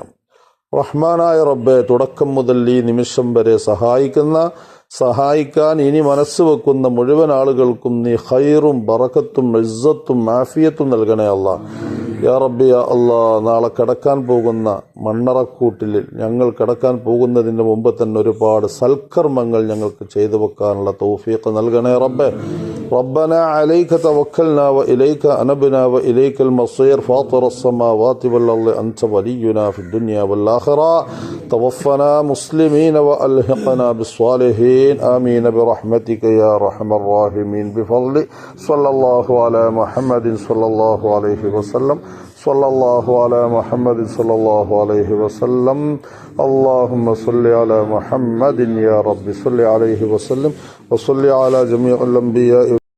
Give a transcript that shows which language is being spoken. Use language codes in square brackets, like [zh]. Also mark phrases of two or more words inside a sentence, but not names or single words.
[ml] റഹ്മാനായ റബ്ബെ, തുടക്കം മുതൽ ഈ നിമിഷം വരെ സഹായിക്കാൻ ഇനി മനസ്സ് വെക്കുന്ന മുഴുവൻ ആളുകൾക്കും നീ ഖൈറും ബറക്കത്തും ഇസ്സത്തും ആഫിയത്തും നൽകണേ അല്ലാഹ്. [ar] يا ربي يا الله, [ml] നാളെ കിടക്കാൻ പോകുന്ന മണ്ണറക്കൂട്ടിൽ ഞങ്ങൾ കിടക്കാൻ പോകുന്നതിന് മുമ്പ് തന്നെ ഒരുപാട് സൽക്കർമ്മങ്ങൾ ഞങ്ങൾക്ക് ചെയ്തു വെക്കാനുള്ള തൗഫീഖ് നൽകണേ റബ്ബെ. [ar] ربنا عليك توكلنا وإليك أنبنا وإليك المصير فاطر السماوات والأرض أنت ولينا في الدنيا والآخرة توفنا مسلمين وألحقنا بالصالحين آمين برحمتك يا أرحم الراحمين بفضل صلى الله على محمد صلى الله عليه وسلم صلى الله على محمد صلى الله عليه وسلم اللهم صل على محمد يا رب صل عليه وسلم وصل على جميع الأنبياء